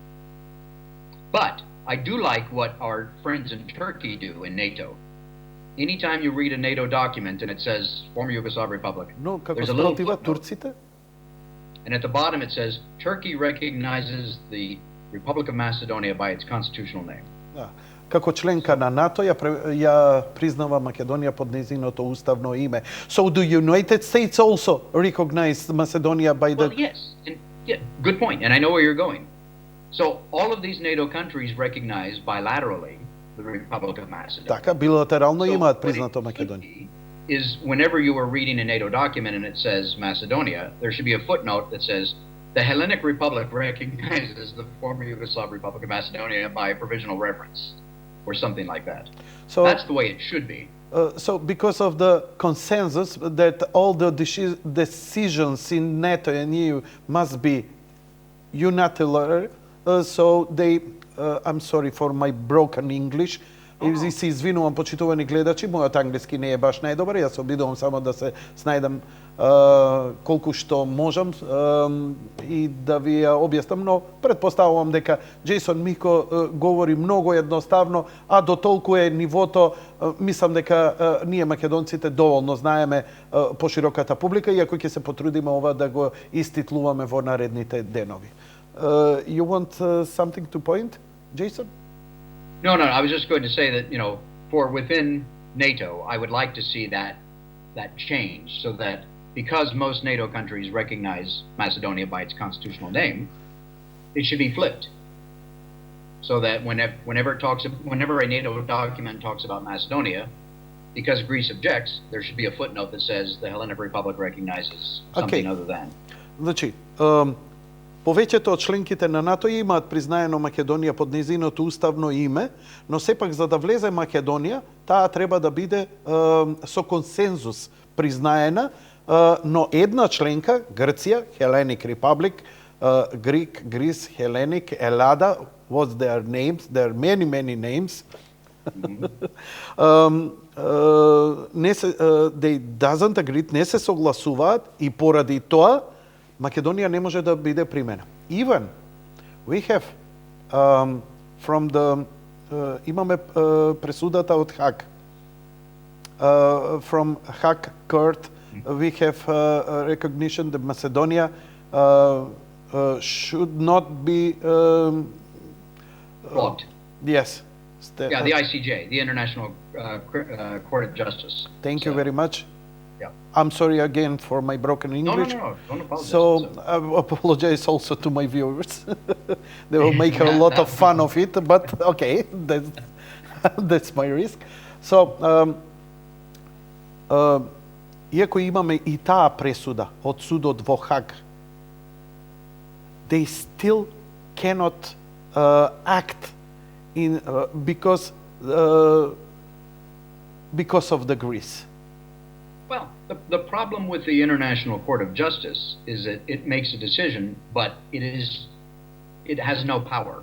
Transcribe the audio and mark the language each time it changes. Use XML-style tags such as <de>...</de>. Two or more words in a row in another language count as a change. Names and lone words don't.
<en>But I do like what our friends in Turkey do in NATO. Anytime you read a NATO document and it says former Yugoslav Republic, there's a little footnote. And at the bottom it says Turkey recognizes the Republic of Macedonia by its constitutional name.</en> <mk>Како членка на НАТО ја признава Македонија под нејзиното уставно име.</mk> <en>So do United States also recognize Macedonia by the... Well, yes. Good point, and I know where you're going. So all of these NATO countries recognize bilaterally the Republic of Macedonia.</en> <mk>Така, билатерално имаат признато Македонија.</mk> <en>Is whenever you are reading a NATO document and it says Macedonia, there should be a footnote that says the Hellenic Republic recognizes the former Yugoslav Republic of Macedonia by provisional reference, or something like that. So that's the way it should be. So because of the consensus that all the decisions in NATO and EU must be unilateral, so they, I'm sorry for my broken English,</en> <mk>и се извинувам почитувани гледачи, мојот англиски не е баш најдобар, јас се обидувам само да се снајдам колку што можам и да ви ја објаснам, но претпоставувам дека џејсон Мико говори многу едноставно, а до толку е нивото, мислам дека ние македонците доволно знаеме пошироката публика, иако ќе се потрудиме ова да го иститлуваме во наредните денови.</mk> <en>You want something to point, Jason? No, I was just going to say that, for within NATO, I would like to see that change so that because most NATO countries recognize Macedonia by its constitutional name, it should be flipped. So that whenever a NATO document talks about Macedonia, because Greece objects, there should be a footnote that says the Hellenic Republic recognizes something other than.</en> <mk>Значи, повеќето од членките на НАТО имаат признаено Македонија под нејзиното уставно име, но сепак за да влезе Македонија, таа треба да биде со консензус признаена, но една членка, Грција,</mk> <en>Hellenic Republic, Greek, Greece, Hellenic, Елада, what's their names? There are many names. They doesn't agree,</en> <mk>не се согласуваат и поради тоа Македонија не може да биде примена.</mk> <en>Even we have from the</en> <mk>имаме пресудата од Хаг.</mk> <en>From Hague Court we have recognition that Macedonia should not be blocked. Yes. Yeah, the ICJ, the International Court of Justice. Thank you very much. Yeah. I'm sorry again for my broken English. No, don't apologize. So I apologize also to my viewers. They will make a lot of fun of it, but okay, that's my risk. So,</en> <mk>иако имаме и таа пресуда од судот во Хаг,</mk> <en>they still cannot act in because of the Greece. Well, the problem with the International Court of Justice is that it makes a decision, but it has no power.</en>